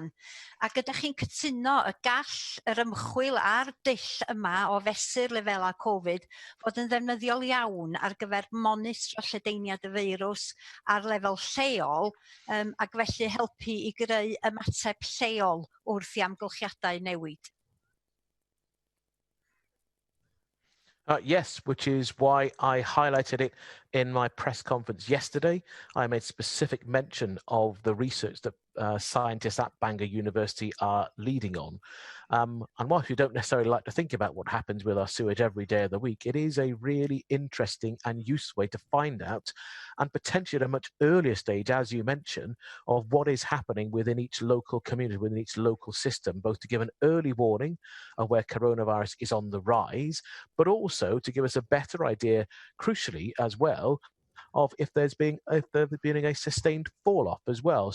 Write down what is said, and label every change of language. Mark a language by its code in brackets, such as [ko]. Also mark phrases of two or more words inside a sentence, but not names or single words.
[cy] Ac ydych chi'n cytuno y gall yr ymchwil a'r dull yma o fesur lefela Covid fod yn ddefnyddiol iawn ar gyfer monitro lledaeniad y feirws ar lefel lleol ac felly helpu I greu ymateb lleol wrth I amgylchiadau newid? [en] Yes, which is why I highlighted it in my press conference yesterday. I made specific mention of the research that scientists at Bangor University are leading on. And whilst we don't necessarily like to think about what happens with our sewage every day of the week, it is a really interesting and useful way to find out, and potentially at a much earlier stage, as you mentioned, of what is happening within each local community, within each local system, both to give an early warning of where coronavirus is on the rise, but also to give us a better idea, crucially as well, of if there's been a sustained fall off as well.